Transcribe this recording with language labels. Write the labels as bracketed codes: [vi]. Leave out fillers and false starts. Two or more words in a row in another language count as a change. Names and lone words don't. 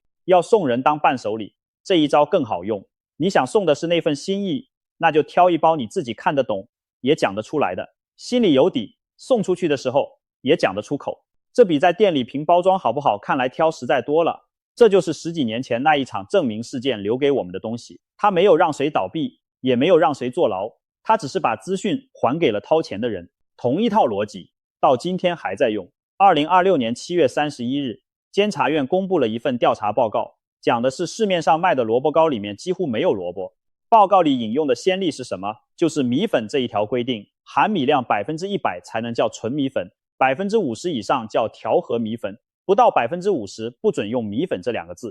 [zh] 要送人當伴手禮，這一招更好用。你想送的是那份心意，那就挑一包你自己看得懂，也講得出來的，心裡有底，送出去的時候也講得出口。這比在店裡憑包裝好不好看來挑實在多了。這就是10幾年前那一場正明事件留給我們的東西，它沒有讓誰倒閉，也沒有讓誰坐牢，它只是把資訊還給了掏錢的人。同一套邏輯，到今天還在用。2026年7月31日，監察院公布了一份調查報告，講的是市面上賣的蘿蔔糕裡面幾乎沒有蘿蔔。報告裡引用的先例是什麼？就是米粉這一條規定，含米量100%才能叫純米粉，50%以上叫調和米粉，不到50%不准用米粉這2個字。